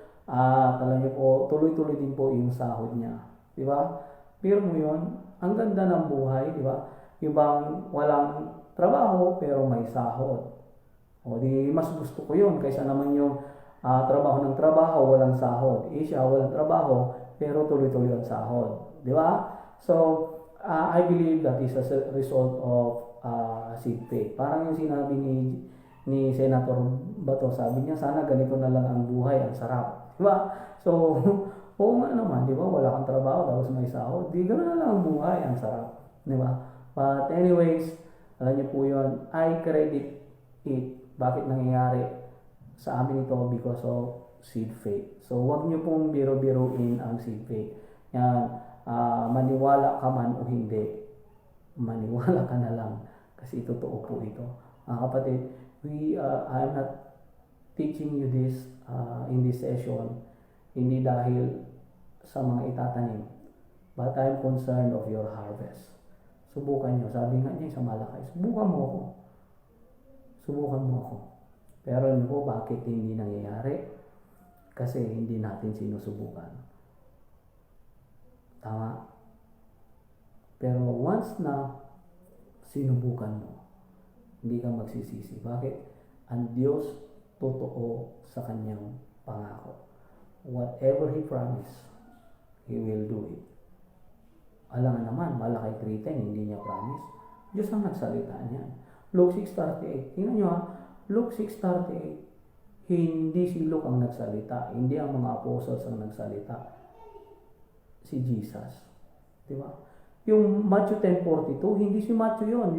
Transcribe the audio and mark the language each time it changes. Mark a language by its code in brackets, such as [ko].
[tl] Alam niyo po, tuloy-tuloy din po yung sahod niya. Di ba? Pero mo yun, ang ganda ng buhay, di ba? Yung bang walang trabaho pero may sahod. O di mas gusto ko yun kaysa naman yung trabaho ng trabaho, walang sahod. Siya, walang trabaho pero tuloy-tuloy ang sahod. Di ba? [en] So, I believe that is a result of seed faith. [tl] Parang yung sinabi ni Senator Bato, sabi niya, sana ganito na lang ang buhay, ang sarap. Diba? So, oo nga naman, di ba? Wala kang trabaho, tapos may sahod. Di gano'n na lang ang buhay, ang sarap. Di ba? [en] But anyways, [tl] alam niyo po yun, [en] I credit it. [tl] Bakit nangyayari sa amin ito? [en] Because of seed faith. So, [tl] wag niyo pong biro-biruin ang [en] seed faith. [tl] Yan, maniwala ka man o hindi, maniwala ka na lang. Kasi totoo po ito. Kapatid, [en] I am not teaching you this in this session, [tl] hindi dahil sa mga itatanim, [en] but I'm concerned of your harvest. [tl] Subukan nyo. Sabi nga niya sa Malakay, subukan mo ako. Subukan mo ako. Pero ano po, bakit hindi nangyayari? Kasi hindi natin sinusubukan. Tama? Pero once na sinubukan mo, hindi ka magsisisi. Bakit? Ang Diyos totoo sa kanyang pangako. [en] Whatever He promised, He will do it. [tl] Alam naman, Malakay 3:10, hindi niya promise. Diyos ang nagsalita niya. Luke 6:38. Tingnan nyo Luke 6:38. Hindi si Luke ang nagsalita. Hindi ang mga apostles ang nagsalita. Si Jesus. Diba? Yung Matthew 10:42, hindi si Matthew yon.